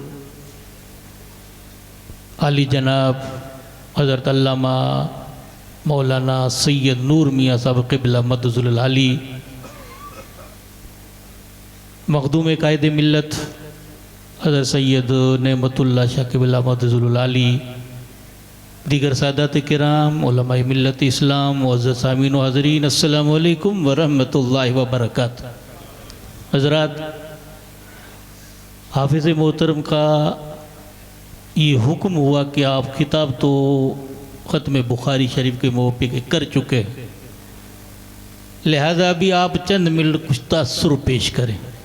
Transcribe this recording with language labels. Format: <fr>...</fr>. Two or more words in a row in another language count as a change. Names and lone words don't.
<ur>عالی جناب حضرت علامہ مولانا سید نور میاں صاحب قبلہ مدظلہ العالی مخدوم قائد ملت حضرت سید نعمت اللہ شاہ قبلہ مدظلہ العالی دیگر سادات کرام علمائے ملت اسلام معزز سامعین و حاضرین</ur> <ar>السلام عليكم و رحمة الله و بركاته.</ar> <ur>حضرات حافظ محترم کا یہ حکم ہوا کہ آپ خطاب تو ختم بخاری شریف کے موقع پے کر چکے ہیں، لہٰذا بھی آپ چند منٹ کچھ تاثر پیش کریں.</ur>